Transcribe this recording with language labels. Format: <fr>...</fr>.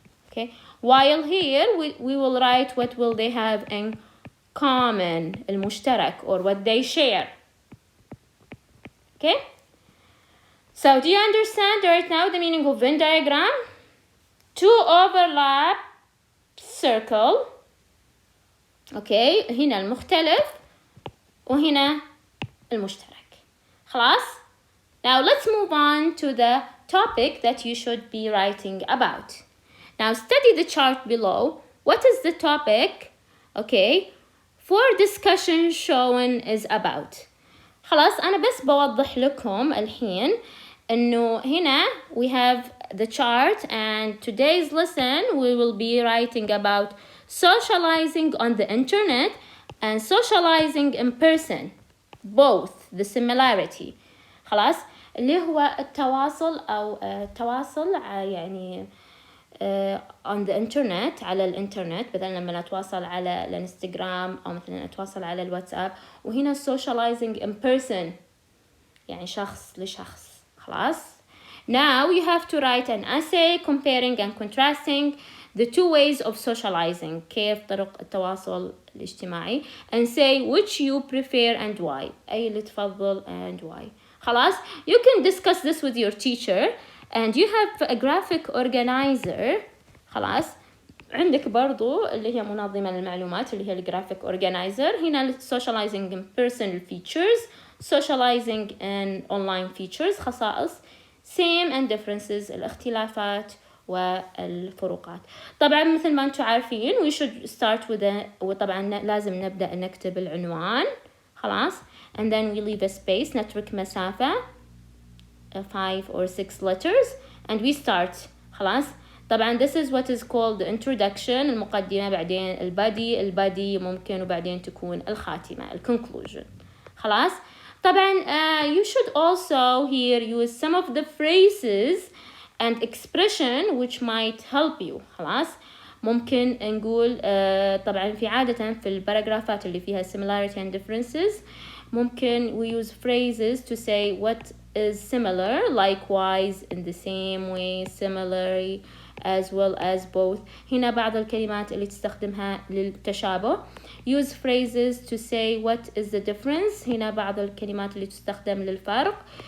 <en>Okay, while here we will write what will they have in common،</en> <ar>المشترك،</ar> <en>or what they share. Okay, so do you understand right now the meaning of Venn diagram? 2 overlap circle.</en> <ar>Okay, هنا المختلف وهنا المشترك. خلاص.</ar> <en>Now let's move on to the topic that you should be writing about. Now study the chart below. What is the topic Okay, for discussion shown is about.</en> <ar>خلاص أنا بس بوضح لكم الحين إنه هنا</ar> <en>we have the chart, and today's lesson we will be writing about socializing on the internet and socializing in person, both the similarity.</en> <ar>خلاص اللي هو التواصل أو التواصل يعني</ar> <en>on the internet</en> <ar>على الانترنت، مثلا لما نتواصل على الانستغرام أو مثلا نتواصل على الواتساب، وهنا</ar> <en>socializing in person</en> <ar>يعني شخص لشخص.</ar> <en>خلاص now you have to write an essay comparing and contrasting the two ways of socializing،</en> <ar>كيف طرق التواصل الاجتماعي،</ar> <en>and say which you prefer and why،</en> <ar>أي اللي تفضل</ar> <en>and why. خلاص you can discuss this with your teacher, and you have a graphic organizer.</en> <ar>خلاص عندك برضو اللي هي منظمة للمعلومات اللي هي الجرافيك organizer.</ar> <en>هنا socializing in person features, socializing in online features</en> <ar>خصائص،</ar> <en>same and differences</en> <ar>الاختلافات والفروقات. طبعا مثل ما انتم عارفين</ar> <en>we should start with</en> <ar>وطبعا لازم نبدأ نكتب العنوان.</ar> <en>خلاص and then we leave a space،</en> <ar>نترك مسافة</ar> <en>5 or 6 letters and we start.</en> <ar>خلاص طبعا</ar> <en>this is what is called the introduction،</en> <ar>المقدمة، بعدين البادي ممكن، وبعدين تكون الخاتمة conclusion.</ar> <en>خلاص طبعا you should also here use some of the phrases and expression which might help you.</en> <ar>خلاص ممكن نقول طبعا في عادة في الباراجرافات اللي فيها</ar> <en>similarity and differences ممكن we use phrases to say what is similar, likewise, in the same way, similarly, as well as both.</en> <ar>هنا بعض الكلمات اللي تستخدمها للتشابه.</ar> <en>Use phrases to say what is the difference.</en> <ar>هنا بعض الكلمات اللي تستخدم للفرق.</ar>